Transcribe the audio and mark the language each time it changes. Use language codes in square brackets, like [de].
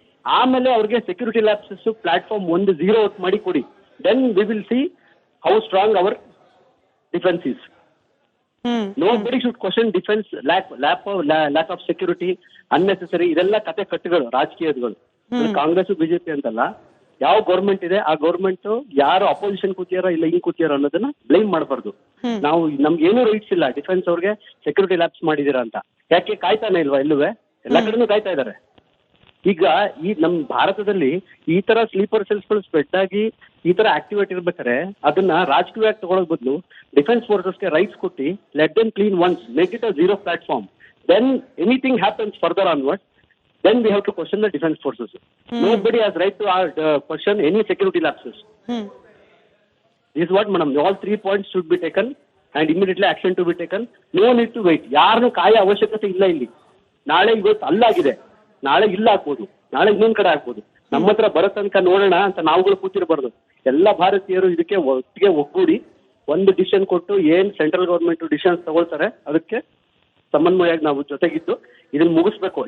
[kn] ಆಮೇಲೆ ಅವ್ರಿಗೆ security lapses platform ಒಂದು ಝೀರೋ ಔಟ್ ಮಾಡಿ ಕೊಡಿ. [en] Then we will see how strong our defence is. Nobody should question defense, lack of security, unnecessary. [kn] ಇದೆಲ್ಲ ಕತೆ ಕಟ್ಟುಗಳು, ರಾಜಕೀಯಗಳು. Congress BJP ಅಂತಲ್ಲ, ಯಾವ ಗೌರ್ಮೆಂಟ್ ಇದೆ ಆ ಗೌರ್ಮೆಂಟ್ ಯಾರು ಅಪೋಸಿಷನ್ ಕೂತಿಯಾರ ಇಲ್ಲ ಹಿಂಗ್ ಕೂತಿಯಾರ ಅನ್ನೋದನ್ನ ಬ್ಲೇಮ್ ಮಾಡಬಾರ್ದು. ನಾವು ನಮ್ಗೆ ಏನೂ ರೈಟ್ಸ್ ಇಲ್ಲ ಡಿಫೆನ್ಸ್ ಅವ್ರಿಗೆ ಸೆಕ್ಯೂರಿಟಿ ಲ್ಯಾಬ್ಸ್ ಮಾಡಿದೀರಾ ಅಂತ. ಯಾಕೆ ಕಾಯ್ತಾನೆ ಇಲ್ವಾ ಎಲ್ಲುವೆ? ಎಲ್ಲಾ ಕಡೆನೂ ಕಾಯ್ತಾ ಇದಾರೆ. ಈಗ ಈ ನಮ್ ಭಾರತದಲ್ಲಿ ಈ ತರ ಸ್ಲೀಪರ್ ಸೆಲ್ಸ್ಗಳು ಸ್ಪ್ರೆಡ್ ಆಗಿ ಈ ತರ ಆಕ್ಟಿವೇಟ್ ಇರ್ಬೇಕಾದ್ರೆ ಅದನ್ನ ರಾಜಕೀಯವಾಗಿ ತಗೊಳ್ಳೋದ್ ಬದಲು ಡಿಫೆನ್ಸ್ ಫೋರ್ಸಸ್ಗೆ ರೈಟ್ಸ್ ಕೊಟ್ಟು [en] Let them clean once, make it a zero platform. Then anything happens further onward, then we have to question the defense forces. Nobody has right to question any security lapses. This is what, madam, all 3 points should be taken and immediately action to be taken. No need to wait. [kn] ಯಾರನ್ನು ಕಾಯ ಅವಶ್ಯಕತೆ ಇಲ್ಲ ಇಲ್ಲಿ. ನಾಳೆ ಇವತ್ತು ಅಲ್ಲಾಗಿದೆ, ನಾಳೆ ಇಲ್ಲ ಆಗ್ಬೋದು, ನಾಳೆ ಇನ್ನೊಂದ್ ಕಡೆ ಆಗ್ಬೋದು. ನಮ್ಮ ಹತ್ರ ಬರೋ ತನಕ ನೋಡೋಣ ಅಂತ ನಾವುಗಳು ಕೂತಿರಬಾರ್ದು. ಎಲ್ಲ ಭಾರತೀಯರು ಇದಕ್ಕೆ ಒಟ್ಟಿಗೆ ಒಗ್ಗೂಡಿ ಒಂದು ಡಿಸಿಷನ್ ಕೊಟ್ಟು ಏನ್ ಸೆಂಟ್ರಲ್ ಗೌರ್ಮೆಂಟ್ ಡಿಸಿಷನ್ಸ್ ತಗೊಳ್ತಾರೆ ಅದಕ್ಕೆ ಸಮನ್ವಯವಾಗಿ ನಾವು ಜೊತೆಗಿದ್ದು ಇದನ್ನ ಮುಗಿಸ್ಬೇಕು.